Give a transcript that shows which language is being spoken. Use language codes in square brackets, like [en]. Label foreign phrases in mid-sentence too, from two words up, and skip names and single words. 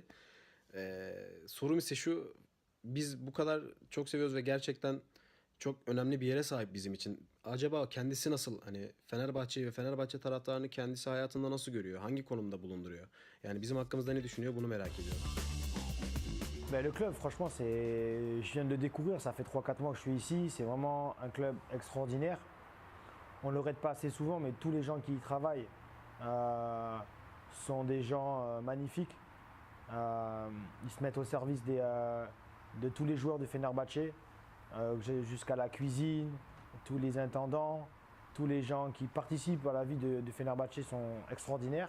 [tr] Sorum ise şu, biz bu kadar çok seviyoruz ve gerçekten çok önemli bir yere sahip bizim için. Acaba kendisi nasıl, hani Fenerbahçe'yi ve Fenerbahçe taraftarını kendisi hayatında nasıl görüyor? Hangi konumda bulunduruyor? Yani bizim hakkımızda ne düşünüyor, bunu merak ediyorum. [fr] Ben, le club, franchement, je viens de le découvrir, ça fait 3-4 mois que je suis ici, c'est vraiment un club extraordinaire. On ne le répète pas assez souvent, mais tous les gens qui y travaillent sont des gens magnifiques. Ils se mettent au service de tous les joueurs de Fenerbahçe, jusqu'à la cuisine, tous les intendants, tous les gens qui participent à la vie de Fenerbahçe sont extraordinaires.